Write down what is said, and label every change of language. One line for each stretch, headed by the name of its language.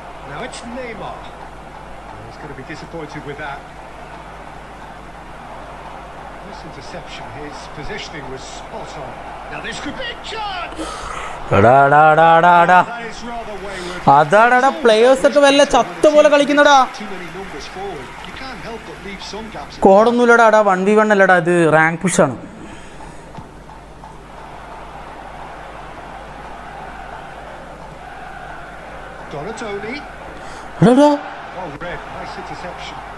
English: Now it's Neymar. He's going to be disappointed with that. This interception, his positioning was spot on. Now this could be a chance! That is rather wayward.
Malayalam: അതാടാ players ഒക്കെ വല്ല ചത്ത പോലെ കളിക്കുന്നടാ.
English: Too many numbers forward. You can't help but leave some gaps.
Malayalam: കോടൊന്നുമില്ലടാ. 1v1 അല്ലടാ, ഇത് rank പുഷാണ്.
English: Donatoni.
Malayalam: എടാ
English: Oh, red. Nice interception.